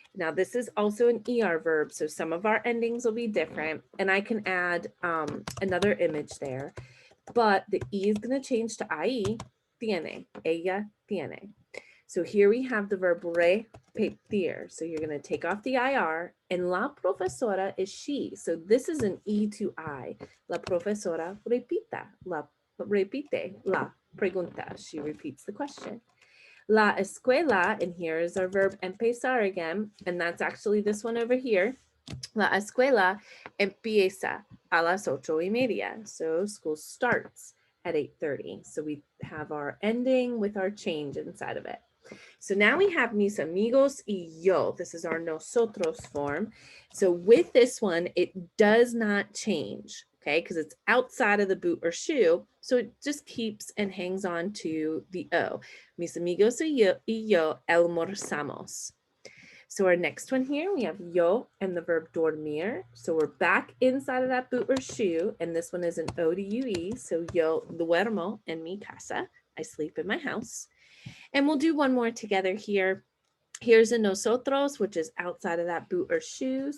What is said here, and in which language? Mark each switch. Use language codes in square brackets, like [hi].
[en] Now this is also an ER verb, so some of our endings will be different, and I can add another image there, but the E is going to change to IE, tiene, [es] ella tiene. [en] So here we have the verb repetir. So you're going to take off the IR, and la profesora is she. So this is an E to I. [es] La profesora repite la pregunta. [en] She repeats the question. La escuela, and here is our verb empezar again, and that's actually this one over here. [es] La escuela empieza a las 8:30. [en] So school starts at 8:30. So we have our ending with our change inside of it. So now we have [es] mis amigos y yo. [en] This is our nosotros form. So with this one, it does not change, okay, because it's outside of the boot or shoe. So it just keeps and hangs on to the O. [es] Mis amigos y yo almorzamos. [en] So our next one here, we have yo and the verb dormir. So we're back inside of that boot or shoe, and this one is an O-D-U-E. So [es] yo duermo en mi casa. [en] I sleep in my house. And we'll do one more together here. Here's a nosotros, which is outside of that boot or shoe.